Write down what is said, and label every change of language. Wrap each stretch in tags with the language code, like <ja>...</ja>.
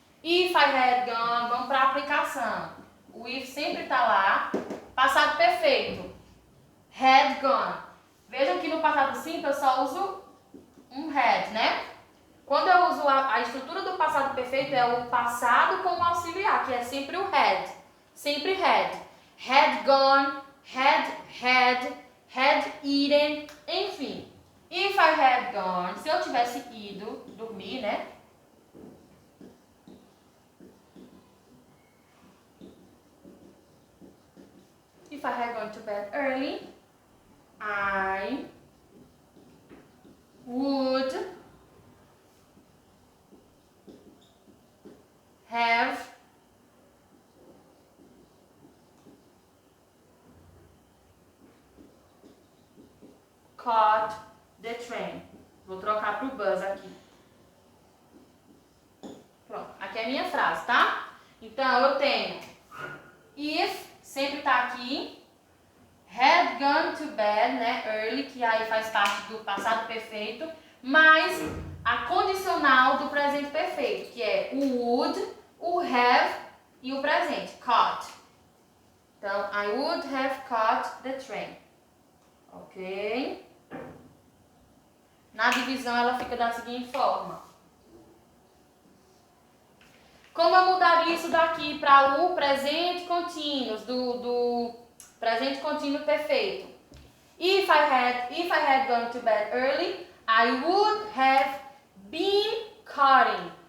<en>If I had gone,</en> <pt>vamos para a aplicação. O if sempre está lá. Passado perfeito. Had gone. Vejam que no passado simples eu só uso um had, né? Quando eu uso a estrutura do passado perfeito é o passado como auxiliar, que é sempre o had. Sempre had.</pt> <en>Had gone, had eaten,</en> <pt>enfim.</pt> <en>If I had gone,</en> <pt>se eu tivesse ido dormir, né?</pt> <en>If I had gone to bed early, I would have caught the train.</en> <pt>Vou trocar pro bus aqui. Pronto, aqui é a minha frase, tá? Então, eu tenho if, sempre tá aqui. Had gone to bed, né? Early, que aí faz parte do passado perfeito. Mais a condicional do presente perfeito, que é o would, o have e o presente, caught. Então,</pt> <en>I would have caught the train. Ok?</en> <pt>Na divisão, ela fica da seguinte forma. Como eu mudaria isso daqui para o presente contínuo, do presente contínuo perfeito?</pt> <en>If I had gone to bed early, I would have been cutting.</en>